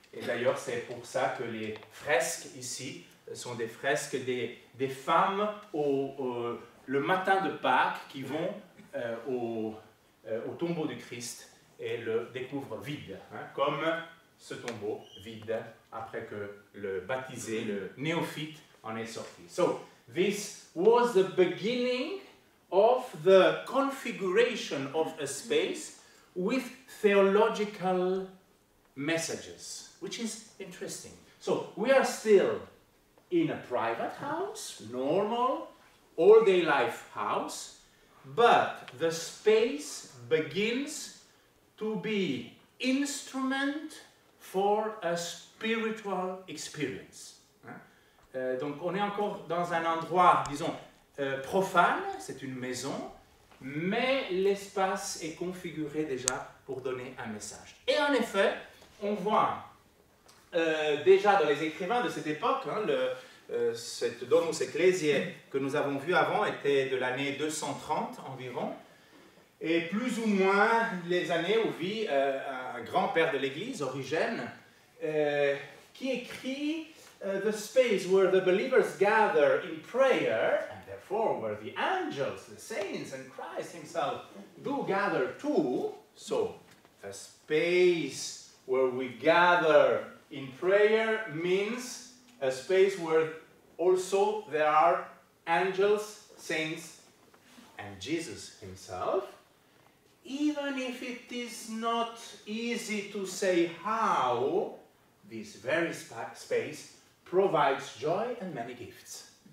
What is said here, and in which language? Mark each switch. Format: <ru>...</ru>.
<fr>Et d'ailleurs, c'est pour ça que les fresques ici sont des fresques des femmes le matin de Pâques qui vont au tombeau du Christ et le découvrent vide, comme ce tombeau vide après que le baptisé, le néophyte, en est sorti.</fr> <en>So, this was the beginning of the configuration of a space with theological messages, which is interesting. So, we are still in a private house, normal, all-day life house, but the space begins to be instrument for a spiritual experience.</en> <fr>Donc on est encore dans un endroit, disons, profane, c'est une maison, mais l'espace est configuré déjà pour donner un message. Et en effet, on voit déjà dans les écrivains de cette époque, cette Domus Ecclesiae que nous avons vu avant était de l'année 230 environ, et plus ou moins les années où vit un grand-père de l'Église, Origène, qui écrit</fr> <en>the space where the believers gather in prayer, and therefore where the angels, the saints, and Christ himself do gather too. So, a space where we gather in prayer means a space where also there are angels, saints, and Jesus himself, even if it is not easy to say how this very space provides joy and many gifts.</en>